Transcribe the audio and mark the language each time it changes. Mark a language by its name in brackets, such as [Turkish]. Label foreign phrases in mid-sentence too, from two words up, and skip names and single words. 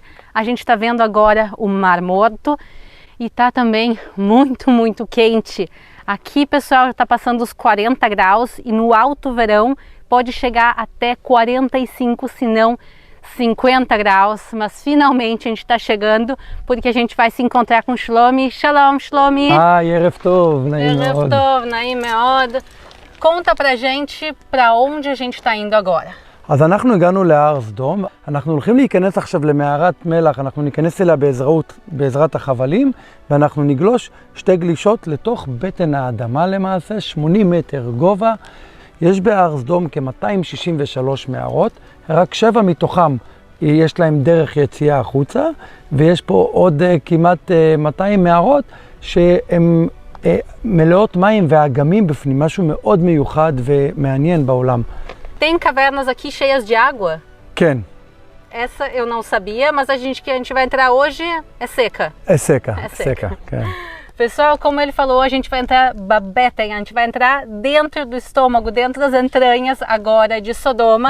[Portuguese] A gente está vendo agora o Mar Morto. E tá também muito quente. Aqui, pessoal, já está passando os 40 graus e no alto verão pode chegar até 45, se não 50 graus. Mas finalmente a gente está chegando porque a gente vai se encontrar com Shlomi. Shalom, Shlomi. [Hebrew] ערב טוב, נעים מאוד. ערב טוב, נעים מאוד. [Portuguese] Conta pra gente para onde a gente está indo agora. [Hebrew] אז אנחנו הגענו להר סדום, אנחנו הולכים להיכנס עכשיו למערת מלח, אנחנו ניכנס אליה בעזרת החבלים, ואנחנו נגלוש שתי גלישות לתוך בטן האדמה למעשה, 80 מטר גובה. יש בהר סדום כ-263 מערות, רק 7 מתוכם יש להם דרך יציאה החוצה, ויש פה עוד כמעט 200 מערות שהן מלאות מים ואגמים בפנים, משהו מאוד מיוחד ומעניין בעולם. [Portuguese] Tem cavernas aqui cheias de água? Ken. Essa eu não sabia, mas a gente vai entrar hoje é seca. É seca. Ken. Pessoal, como ele falou, a gente vai entrar babeten, a gente vai entrar dentro do estômago, dentro das entranhas agora de Sodoma.